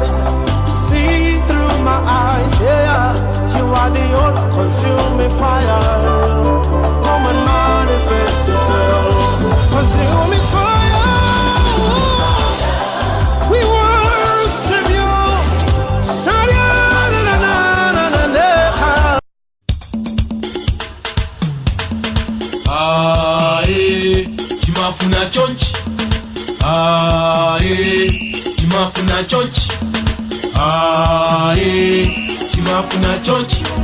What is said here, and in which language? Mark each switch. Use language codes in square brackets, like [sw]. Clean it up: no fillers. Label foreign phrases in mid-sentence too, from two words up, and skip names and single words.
[en] See through my eyes. Yeah, you are the all-consuming fire. Come and manifest yourself. Consuming fire. We worship you. [ny] Aye, chimafuna chonchi. Aye, chimafuna chonchi. Aye, chimafuna chonchi.